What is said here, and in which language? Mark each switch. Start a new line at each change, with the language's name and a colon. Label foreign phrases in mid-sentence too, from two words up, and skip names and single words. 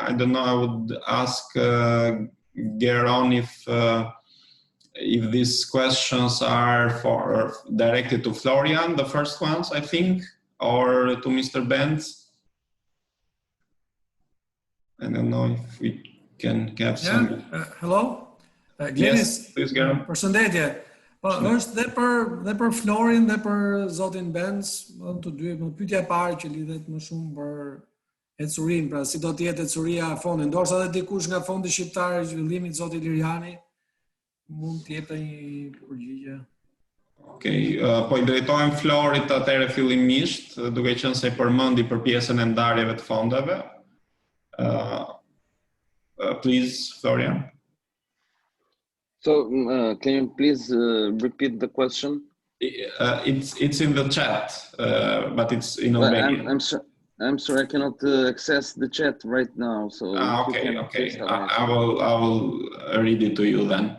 English: I don't know, I would ask Geron if these questions are directed to Florian, the first ones, I think, or to Mr. Benz. I don't know if we can have some... Hello? Yes, please, Geron.
Albanian: Përshëndetje. Po, është dhe për Florin dhe për zotin Benz, të dy, pyetja e parë që lidhet më shumë për ecurinë, pra si do të jetë ecuria e fondit, ndoshta edhe dikush nga fondi shqiptar i zhvillimit, zoti Liriani, mund të jepte një përgjigje. Okej, po I drejtojmë Florit atëherë fillimisht, duke qenë se përmendi për pjesën e ndarjeve të fondeve.
English: Please, Florian. So can you please repeat the question? It's in the chat, but it's in Albanian. I'm sorry, I cannot access the chat right now. So okay. I will read it to you then.